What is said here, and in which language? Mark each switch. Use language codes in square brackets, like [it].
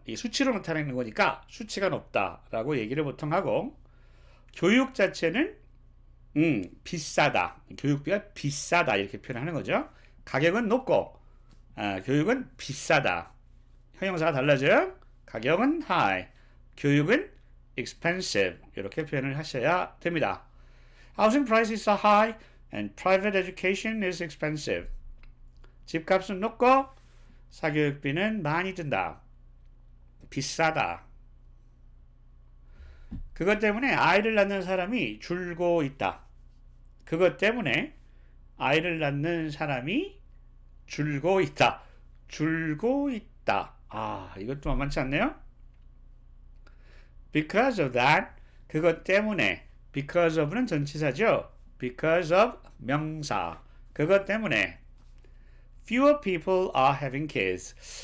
[ko] 이 수치로 나타내는 거니까 수치가 높다라고 얘기를 보통 하고, 교육 자체는 비싸다, 교육비가 비싸다 이렇게 표현하는 거죠. 가격은 높고 교육은 비싸다. 형용사가 달라져요. 가격은 high, 교육은 expensive 이렇게 표현을 하셔야 됩니다. [en] Housing prices are high and private education is expensive. [ko] 집값은 높고 사교육비는 많이 든다. 비싸다. 그것 때문에 아이를 낳는 사람이 줄고 있다. 그것 때문에 아이를 낳는 사람이 줄고 있다. 줄고 있다. 이것도 만만치 않네요. [en] Because of that, [ko] 그것 때문에, [en] because of는 전치사죠. Because of [ko] 명사, 그것 때문에 [en] fewer people are having kids.